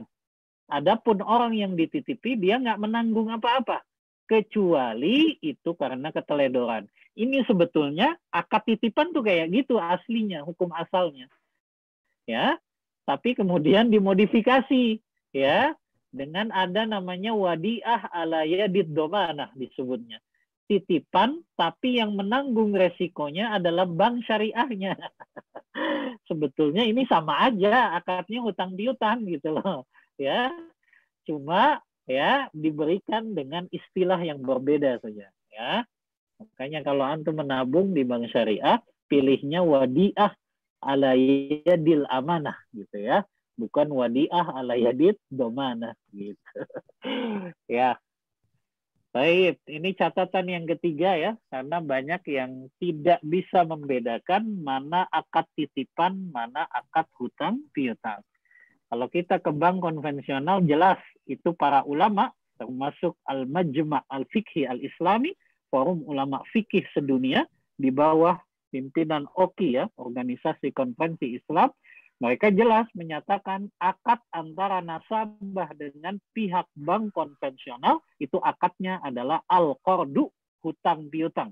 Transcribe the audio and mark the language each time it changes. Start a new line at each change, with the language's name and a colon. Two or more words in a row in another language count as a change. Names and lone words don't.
Indonesian: Adapun orang yang dititipi dia nggak menanggung apa-apa, kecuali itu karena keteledoran. Ini sebetulnya akad titipan tuh kayak gitu aslinya, hukum asalnya. Ya, tapi kemudian dimodifikasi ya dengan ada namanya
Arabic: وديعة على يد الضمانة
Indonesian: disebutnya. Titipan tapi yang menanggung resikonya adalah bank syariahnya. Sebetulnya ini sama aja akadnya hutang piutang gitu loh. Ya, cuma ya diberikan dengan istilah yang berbeda saja ya. Makanya kalau antum menabung di bank syariah, pilihnya
Arabic: وديعة على يد الأمانة
Indonesian: gitu ya, bukan
Arabic: وديعة على يد الضمانة
Indonesian: gitu. Ya. Baik, ini catatan yang ketiga ya, karena banyak yang tidak bisa membedakan mana akad titipan, mana akad hutang piutang. Kalau kita ke bank konvensional jelas itu para ulama termasuk Al-Majma' Al-Fiqhi Al-Islami, forum ulama fikih sedunia di bawah pimpinan OKI ya, Organisasi Konferensi Islam, mereka jelas menyatakan akad antara nasabah dengan pihak bank konvensional itu akadnya adalah al-qardu, hutang piutang.